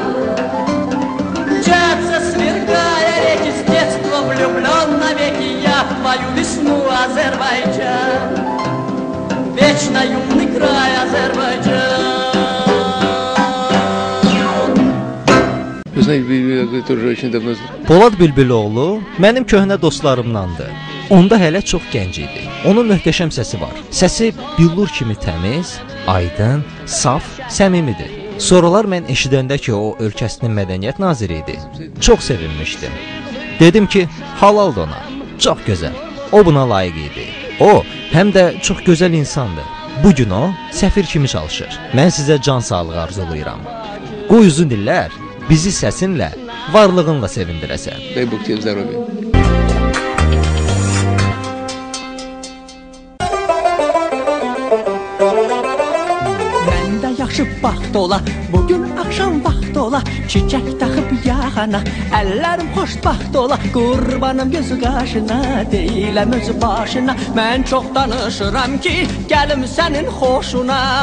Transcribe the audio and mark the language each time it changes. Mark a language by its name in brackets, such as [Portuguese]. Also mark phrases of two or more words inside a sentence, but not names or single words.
[Russian] Мчатся, сверкая реки, с детства влюблен навеки я в твою весну, Азербайджан. Вечно юный край, Азербайджан. Вы знаете, тоже очень давно знаю. [Azerbaijani] Polad Bülbüloğlu mənim köhnə dostlarımdandır. Onda hələ çox gənc idi. Onun möhtəşəm səsi var. Səsi billur kimi təmiz, aydın, saf, səmimidir. Sonralar mən eşidəndə ki, o ölkəsinin mədəniyyət naziri idi, çox sevinmişdim. Dedim ki, halaldır ona, çox gözəl, o buna layiq idi. O, həm də çox gözəl insandır. Bugün o, səfir kimi çalışır. Mən sizə can sağlığı arzulayıram. Qoy uzun illər bizi səsinlə, varlığınla sevindirəsən. [Russian] Дай Бог тебе здоровья. [Azerbaijani] Yaxşı vaxt ola, bugün axşam vaxt ola, çiçək taxıb yaxana, əllərim xoşbaxt ola, qurbanım gözü qaşına, deyiləm özü başına, mən çox danışıram ki, gəlim sənin xoşuna.